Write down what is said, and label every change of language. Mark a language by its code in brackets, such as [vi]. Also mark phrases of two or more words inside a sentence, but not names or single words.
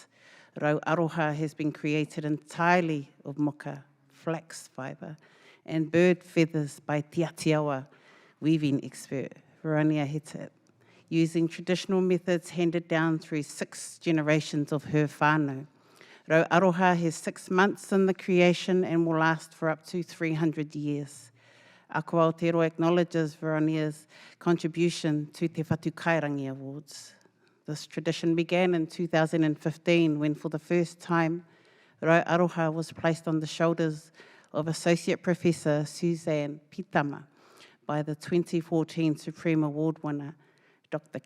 [en] Rau Aroha has been created entirely of moka, flax fibre, and bird feathers by Te Aotearoa weaving expert Veronia Hetet, using traditional methods handed down through 6 generations of her whānau. Rau Aroha has 6 months in the creation and will last for up to 300 years. Aotearoa acknowledges Veronia's contribution to Te Whatu Kairangi Awards. This tradition began in 2015 when, for the first time, Rau Aroha was placed on the shoulders of Associate Professor Suzanne Pitama by the 2014 Supreme Award winner, Dr.